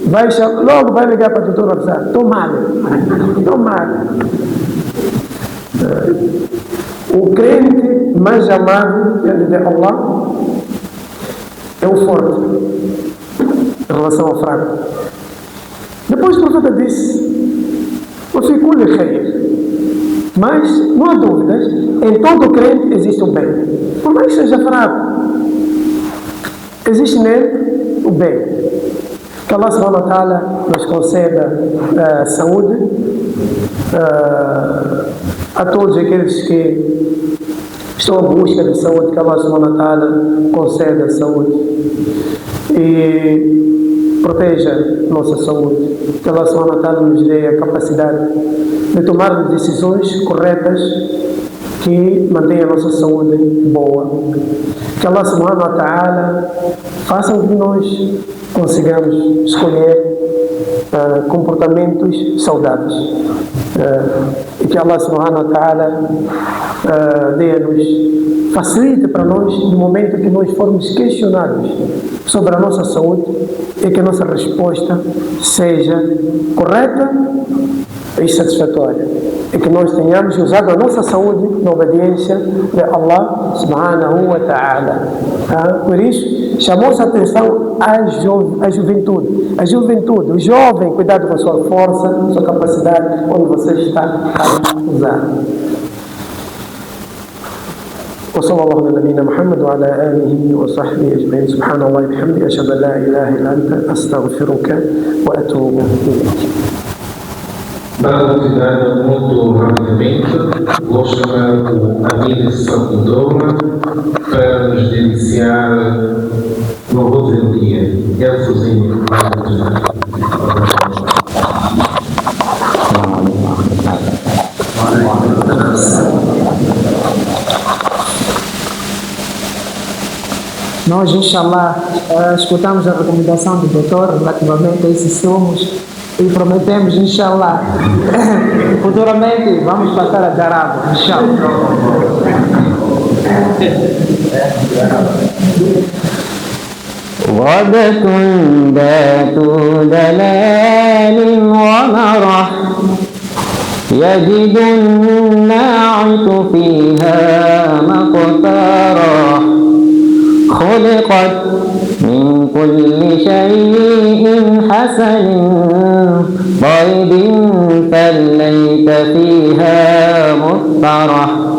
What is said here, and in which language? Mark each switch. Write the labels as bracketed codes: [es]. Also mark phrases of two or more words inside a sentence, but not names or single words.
[pt] Logo vai ligar para a doutora avisar: estou mal. O crente mais amado diante de Allah é o forte em relação ao fraco. Depois o profeta disse: mas não há dúvidas, em todo crente existe o bem. Por mais que seja fraco, existe nele o bem. Que Allah [ar] سبحانه وتعالى [pt] nos conceda saúde a todos aqueles que estão à busca de saúde, que Allah [ar] سبحانه وتعالى [pt] conceda saúde e proteja nossa saúde, que Allah [ar] سبحانه وتعالى [pt] nos dê a capacidade de tomar decisões corretas que mantenham a nossa saúde boa, que Allah [ar] سبحانه وتعالى [pt] faça com que nós consigamos escolher comportamentos saudáveis, e que Allah [ar] سبحانه وتعالى [pt] dê-nos, facilite para nós no momento que nós formos questionados sobre a nossa saúde, e que a nossa resposta seja correta e satisfatória, e que nós tenhamos usado a nossa saúde na obediência de Allah [ar] سبحانه وتعالى. [pt] Por isso, chamou-se a atenção à juventude, o jovem, cuidado com a sua força, sua capacidade, onde você está a usar. [ar] وصلى الله على نبينا محمد وعلى آله وصحبه أجمعين. سبحان الله وبحمده، أشهد أن لا إله إلا أنت، أستغفرك وأتوب إليك. [pt] Para continuar muito rapidamente, vou chamar o Amir Salvador para nos deliciar no Rosalia. Ele sozinho vai nos dar. Nós, inshallah, escutamos a recomendação do doutor relativamente a esses sumos e prometemos, inshallah, futuramente vamos passar a dar água, inshallah. [ar] غدة ذات دلال ومرح يجد الناعت فيها مقترح خلقت من كل شيء حسن طيب فليت فيها مطرح